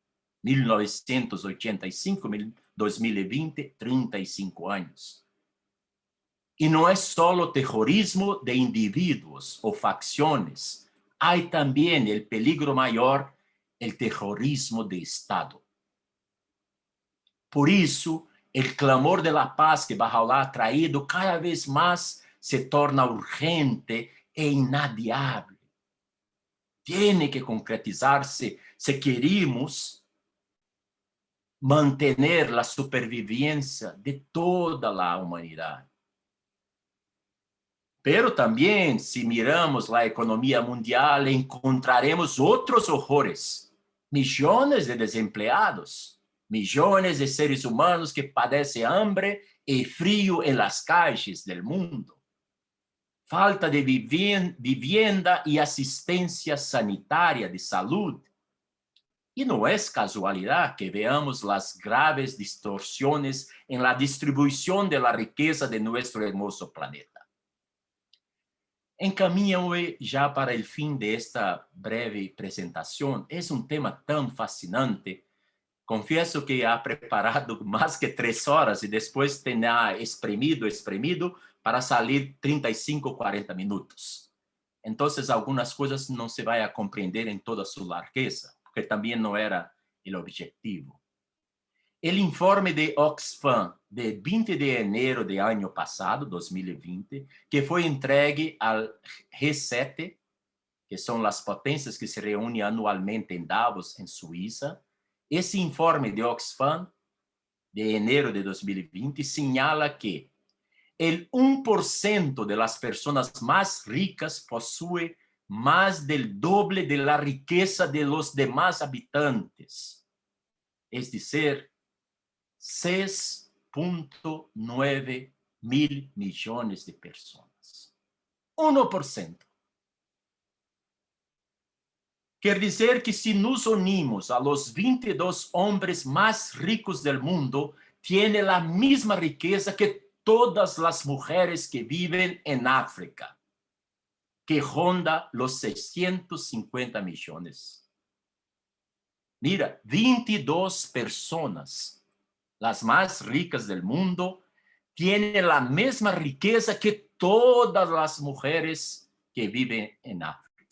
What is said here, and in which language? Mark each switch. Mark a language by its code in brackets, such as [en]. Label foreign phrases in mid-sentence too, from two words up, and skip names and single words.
[es] 1985, 2020, 35 años. Y no es solo terrorismo de individuos o facciones, hay también el peligro mayor, el terrorismo de Estado. [pt] Por isso, o clamor [es] de la paz que Bahá'u'lláh ha traído [pt] cada vez mais se torna urgente e inadiável. [es] Tiene que [pt] concretizar-se se queremos manter a supervivência de toda a humanidade. Pero também, se miramos a economia mundial, encontraremos outros horrores. Milhões de desempregados, milhões de seres humanos que padecem hambre e frio em [es] las calles del mundo. [pt] Falta de vivienda e assistência sanitária de saúde. E não é casualidade que veamos as graves distorções em la distribuição [es] de la riqueza [pt] de nosso hermoso planeta. Encaminho-me já para o fim desta breve apresentação. É tema tão fascinante. Confesso que [es] ha preparado [pt] mais que 3 horas e depois tenha espremido para salir 35, 40 minutos. Então, algumas coisas não se vai a compreender em toda sua largueza, porque também não era o objetivo. O informe de Oxfam de 20 de enero de ano passado, 2020, que foi entregue ao G7, que são as potências que se reúnem anualmente em Davos, em Suíça. [es] Esse informe de Oxfam de enero de 2020 señala que el 1% de las personas más ricas posee más del doble de la riqueza de los demás habitantes. Es decir, 6.9 mil millones de personas. 1%. [pt] Quer dizer [es] que si nos unimos a los 22 hombres más ricos del mundo, tiene la misma riqueza que todas las mujeres que viven en África, que ronda los 650 millones. Mira, 22 personas, las más ricas del mundo, tienen la misma riqueza que todas las mujeres que viven en África.